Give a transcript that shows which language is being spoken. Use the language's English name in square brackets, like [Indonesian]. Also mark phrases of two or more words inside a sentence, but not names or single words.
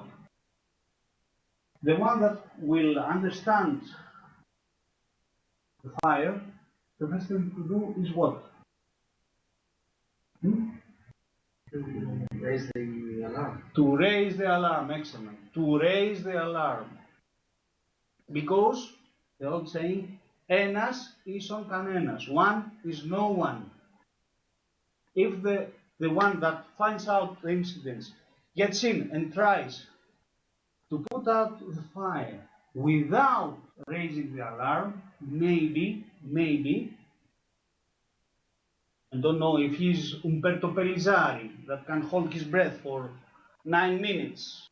[English] The one that will understand the fire, the best thing to do is what? Raise the alarm. To raise the alarm, excellent. To raise the alarm. Because the old saying, [Greek] ένας ίσον κανένας, [English] one is no one. If the one that finds out the incident gets in and tries to put out the fire without raising the alarm, maybe, I don't know if he's Umberto Pellizzari that can hold his breath for 9 minutes.